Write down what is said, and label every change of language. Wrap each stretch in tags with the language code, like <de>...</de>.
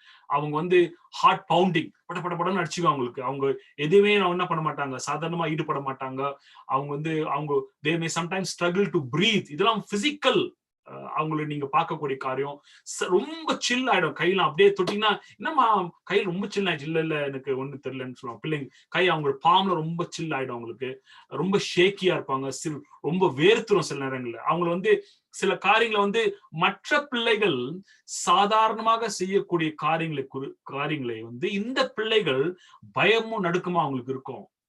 <ta>அவங்க வந்து heart bounding, படன்னு அடிச்சுக்குவாங்க அவங்களுக்கு. அவங்க எதுவுமே என்ன பண்ண மாட்டாங்க, சாதாரணமா ஈடுபட மாட்டாங்க. அவங்க வந்து</ta> <en>they may sometimes struggle to breathe.</en> <ta>இதெல்லாம் பிசிக்கல் அவங்களை நீங்க பார்க்கக்கூடிய காரியம். ரொம்ப சில் ஆயிடும். கையெல்லாம் அப்படியே தொட்டிங்கன்னா, என்னம்மா கையில் ரொம்ப சில் ஆயிடுச்சு, இல்ல எனக்கு ஒண்ணு தெரியலன்னு சொல்லுவாங்க பிள்ளைங்க. கை அவங்களோட பாம்ல ரொம்ப சில் ஆயிடும். அவங்களுக்கு ரொம்ப ஷேக்கியா இருப்பாங்க, ரொம்ப வேர்த்துரும் சில நேரங்கள்ல. அவங்களை வந்து சில காரியங்களை வந்து மற்ற பிள்ளைகள் சாதாரணமாக செய்யக்கூடிய காரியங்களை வந்து இந்த பிள்ளைகள் பயமும் நடுக்கமா அவங்களுக்கு இருக்கும்.</ta>